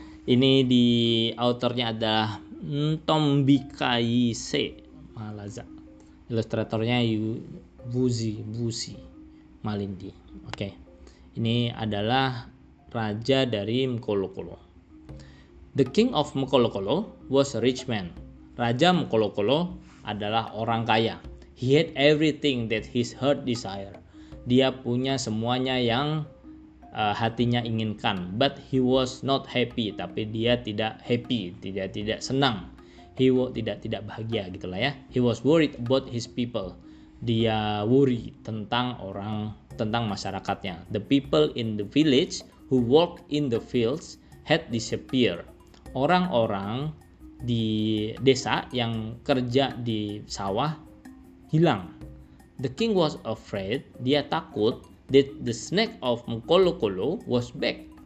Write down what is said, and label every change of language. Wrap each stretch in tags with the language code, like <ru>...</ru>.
<id>Ini di autornya adalah Ntombikaise Malaza. Ilustratornya Busi Malindi. Oke. Ini adalah raja dari Mkolokolo.</id> <en>The King of Mkolokolo was a rich man.</en> <id>Raja Mkolokolo adalah orang kaya.</id> <en>He had everything that his heart desire.</en> <id>Dia punya semuanya yang hatinya inginkan.</id> <en>But he was not happy.</en> <id>Tapi dia tidak happy, tidak senang. He tidak bahagia gitulah ya.</id> <en>He was worried about his people.</en> <id>Dia worry tentang masyarakatnya.</id> <en>The people in the village who worked in the fields had disappeared.</en> <id>Orang-orang di desa yang kerja di sawah hilang.</id> <en>The king was afraid,</en> <id>dia takut</id> <en>that the snake of Mkolokolo was back.</en>